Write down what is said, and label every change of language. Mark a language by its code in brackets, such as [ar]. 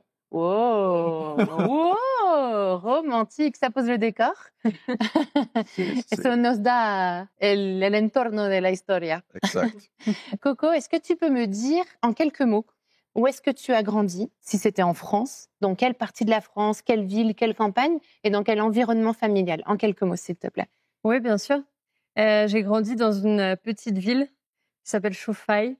[fr] Wow, wow, romantique, ça pose le décor. [es] Eso nos da el entorno de la historia. [fr] Exact. Coco, est-ce que tu peux me dire en quelques mots où est-ce que tu as grandi, si c'était en France, dans quelle partie de la France, quelle ville, quelle campagne et dans quel environnement familial? En quelques mots, s'il te plaît. Oui, bien sûr. J'ai grandi dans une petite ville qui s'appelle Chauffaille.